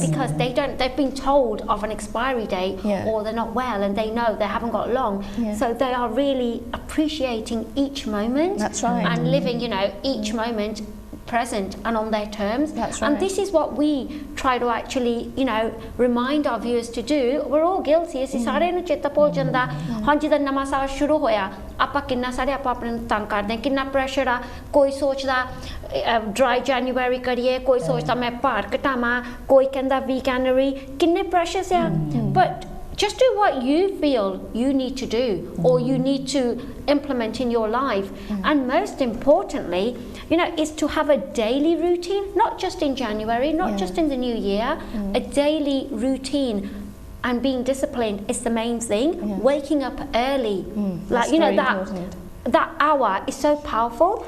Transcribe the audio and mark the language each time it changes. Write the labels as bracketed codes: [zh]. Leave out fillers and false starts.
[en] Because they've been told of an expiry date, or they're not well and they know they haven't got long. So they are really appreciating each moment. That's right. And living, you know, each moment present and on their terms. That's right. And this is what we try to actually, you know, remind our viewers to do. We're all guilty. [pa] ਅਸੀਂ ਸਾਰੇ ਨੂੰ ਚੇਤਾ ਭੁੱਲ ਜਾਂਦਾ ਹਾਂ ਜਦੋਂ ਨਵਾਂ ਸਾਲ ਸ਼ੁਰੂ ਹੋਇਆ ਆਪਾਂ ਕਿੰਨਾ ਸਾਰੇ ਆਪਾਂ ਆਪਣੇ ਨੂੰ ਤੰਗ ਕਰਦੇ ਹਾਂ ਕਿੰਨਾ ਪ੍ਰੈਸ਼ਰ ਆ ਕੋਈ ਸੋਚਦਾ ਡਰਾਈ ਜੈਨੂਅਰੀ ਕਰੀਏ ਕੋਈ ਸੋਚਦਾ ਮੈਂ ਭਾਰ ਘਟਾਵਾਂ ਕੋਈ ਕਹਿੰਦਾ ਵੀਕੈਨਰੀ ਕਿੰਨੇ ਪ੍ਰੈਸ਼ਰਸ ਆ but [en] just do what you feel you need to do or you need to implement in your life. And most importantly, you know, is to have a daily routine, not just in January, not just in the new year, a daily routine. And being disciplined is the main thing. Waking up early, like, you know, that hour is so powerful.